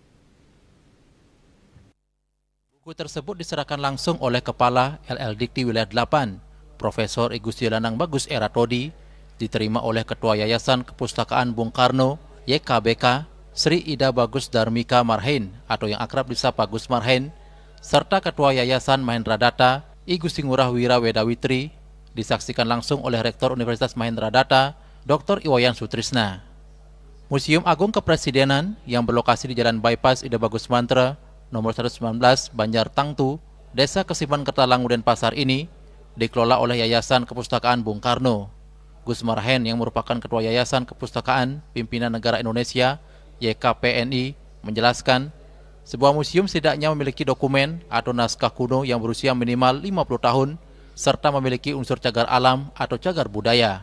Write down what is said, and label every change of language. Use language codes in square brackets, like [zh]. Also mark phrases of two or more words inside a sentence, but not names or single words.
[id] Buku tersebut diserahkan langsung oleh Kepala LL Dikti Wilayah 8, Profesor Igusti Lanang Bagus Eratodi, diterima oleh Ketua Yayasan Kepustakaan Bung Karno YKBK, Sri Ida Bagus Darmika Marhain atau yang akrab disapa Gus Marhain, serta Ketua Yayasan Mahendra Data, I Gusti Ngurah Wira Wedawitri, disaksikan langsung oleh Rektor Universitas Mahendra Data, Dr. Iwayan Sutrisna. Museum Agung Kepresidenan yang berlokasi di Jalan Bypass Ida Bagus Mantra, nomor 119 Banjar Tangtu, Desa Kesiman Kertalangu Denpasar ini dikelola oleh Yayasan Kepustakaan Bung Karno. Gus Marhain yang merupakan Ketua Yayasan Kepustakaan Pimpinan Negara Indonesia YKPNI menjelaskan, sebuah museum setidaknya memiliki dokumen atau naskah kuno yang berusia minimal 50 tahun serta memiliki unsur cagar alam atau cagar budaya.